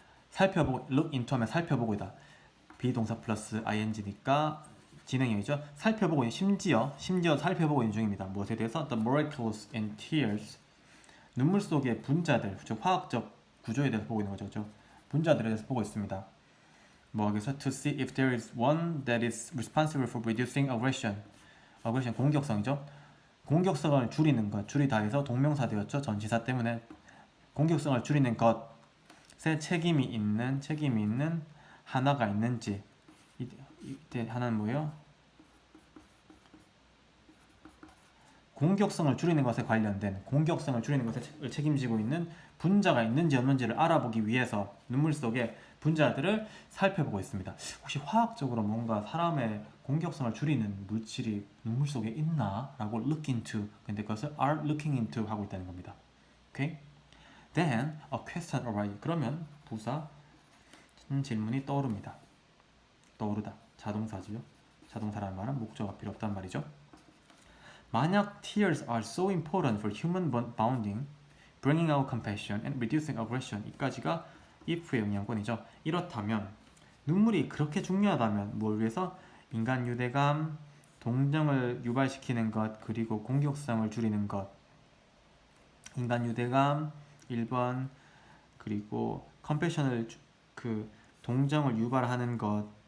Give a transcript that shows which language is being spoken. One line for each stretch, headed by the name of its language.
Korean: 살펴보고,
English: look into
Korean: 하면 살펴보고 있다. 비동사 플러스 ing니까 진행형이죠. 살펴보고 있는, 심지어 살펴보고 있는 중입니다. 무엇에 대해서?
English: The miracles in tears,
Korean: 눈물 속의 분자들, 즉 화학적 구조에 대해서 보고 있는 거죠. 그렇죠? 분자들에 대해서 보고 있습니다. 뭐 하겠어?
English: To see if there is one that is responsible for reducing aggression.
Korean: aggression 공격성이죠. 공격성을 줄이는 것, 줄이다 해서 동명사 되었죠. 전치사 때문에 공격성을 줄이는 것에 책임이 있는 하나가 있는지. 이때 하나는 뭐예요? 공격성을 줄이는 것에 관련된, 공격성을 줄이는 것에 책임지고 있는 분자가 있는지 없는지를 알아보기 위해서 눈물 속의 분자들을 살펴보고 있습니다. 혹시 화학적으로 뭔가 사람의 공격성을 줄이는 물질이 눈물 속에 있나? 라고
English: look into,
Korean: 근데 그것을
English: are looking into
Korean: 하고 있다는 겁니다. 오케이?
English: Then a question arises.
Korean: 그러면 부사 질문이 떠오릅니다. 떠오르다. 자동사지요. 자동사라는 말은 목적어가 필요 없단 말이죠. 만약
English: tears are so important for human bonding, bringing out compassion and reducing aggression,
Korean: 이까지가 if의 영향권이죠. 이렇다면 눈물이 그렇게 중요하다면 뭘 위해서? 인간 유대감, 동정을 유발시키는 것, 그리고 공격성을 줄이는 것. 인간 유대감 1번, 그리고 compassion을 동정을 유발하는 것.